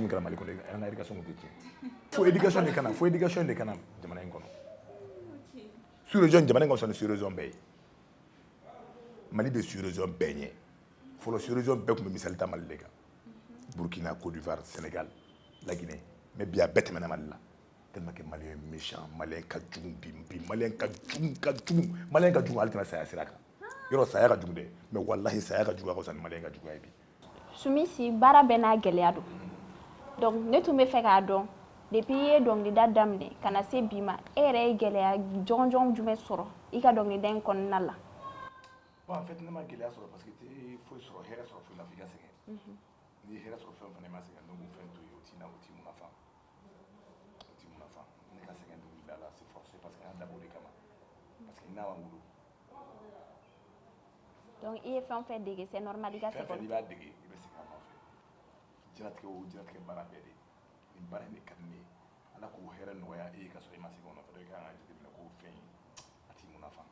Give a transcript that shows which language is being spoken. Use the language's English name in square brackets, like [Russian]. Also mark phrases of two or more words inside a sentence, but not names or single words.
[Bambara] min kɛra Mali kɔnɔ an ka éducation tun tɛ tiɲɛ fo éducation de ka na jamana in kɔnɔ sur-région jamana in kɔnɔ sɔn ni sur-région bɛɛ ye Mali bɛ sur-région bɛɛ ɲɛ fɔlɔ sur-région bɛɛ tun bɛ misali ta Mali de kan Burkina Côte d'Ivoire Sénégal la Guinée mais bi a bɛɛ tɛmɛna Mali la [French] tellement que Malien est méchant [Bambara] Malien ka jugu bi Malien ka jugu hali tɛmɛ saya sira kan yɔrɔ saya ka jugu dɛ mais wallahi saya ka jugu a ka fisa ni Malien ka juguya ye bi Sumisi baara bɛɛ n'a gɛlɛya don donc ne tun bɛ fɛ k'a dɔn depuis i ye dɔnkilida daminɛ ka na se bi ma e yɛrɛ ye gɛlɛya jɔnjɔn jumɛn sɔrɔ i ka dɔnkilida in kɔnɔna la [French] bon en fait [Bambara] ne ma gɛlɛya sɔrɔ [French] parce que [Bambara] tɛ foyi sɔrɔ hɛrɛ sɔrɔ foyi la f'i ka sɛgɛn n'i ye hɛrɛ sɔrɔ fɛn o fɛn i ma sɛgɛn donc fɛn to ye o t'i mun nafa ne ka sɛgɛn dɔnkilida la [French] c'est forcé parce que [Bambara] an dabɔ o de kama [French] parce que [Bambara] n'a ma wolo donc i ye fɛn o fɛn dege [French] c'est normal [Bambara] i ka fɛn fɛn n'i b'a dege i bɛ segin a nɔfɛ diɲɛlatigɛ o diɲɛlatigɛ baara bɛɛ de nin baara in de ka di ne ye ala k'o hɛrɛ nɔgɔya e ye ka sɔrɔ i ma segin o nɔfɛ donc i kan ka jateminɛ k'o fɛn in a t'i mun nafa